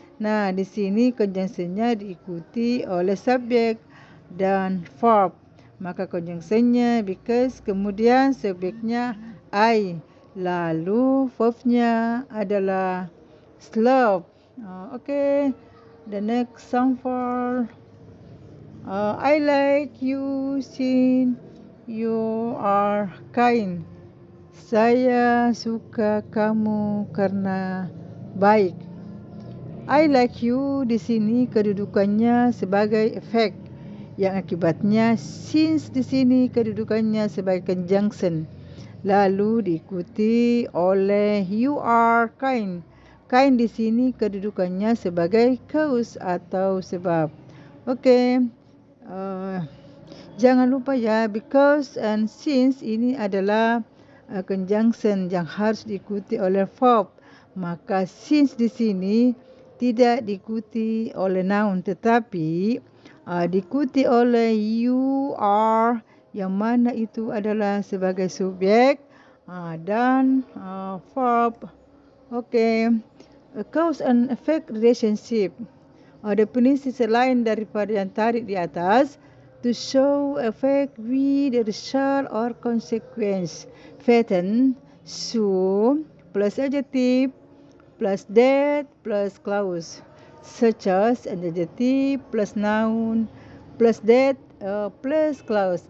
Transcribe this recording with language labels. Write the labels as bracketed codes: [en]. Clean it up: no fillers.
[id] Nah, di sini conjunctionnya diikuti oleh subjek dan verb. Maka conjunctionnya because, kemudian subjeknya I, lalu verbnya adalah slept. [en] Okay. The next example. I like you since you are kind. [id] Saya suka kamu karena baik. [en] I like you [id] di sini kedudukannya sebagai efek, yang akibatnya since di sini kedudukannya sebagai conjunction. Lalu diikuti oleh [en] you are kind. [id] Kind di sini kedudukannya sebagai cause atau sebab. Okey. Jangan lupa ya, because and since ini adalah conjunction yang harus diikuti oleh verb. Maka since di sini tidak diikuti oleh noun, tetapi diikuti oleh [en] you are, [id] yang mana itu adalah sebagai subjek dan verb. Okay. [en] Cause and effect relationship. [id] Definisi selain daripada yang tadi di atas. [en] To show effect with the result or consequence. Pattern, so, plus adjective, plus that, plus clause. Such as an adjective plus noun, plus that, plus clause.